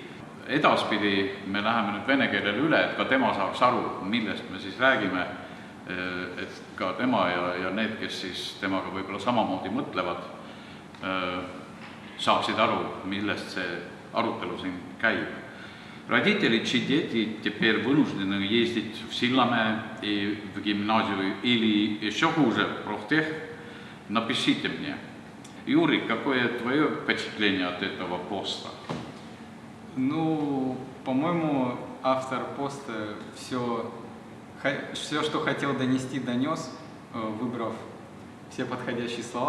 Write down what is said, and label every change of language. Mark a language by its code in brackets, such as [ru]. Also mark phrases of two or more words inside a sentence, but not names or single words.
[et] Edaspidi me läheme nüüd vene keelele üle, et ka tema saaks aru, millest me siis räägime, et ka tema ja need, kes siis temaga võib-olla samamoodi mõtlevad, saaksid aru, millest see arutelu siin käib. [ru] Родители, чьи дети теперь вынуждены ездить в Силаме и в гимназию или еще хуже, профтех, напишите мне. Юрий, какое твое впечатление от этого поста? Ну, по-моему, автор поста все, что хотел донести, донес, выбрав все подходящие слова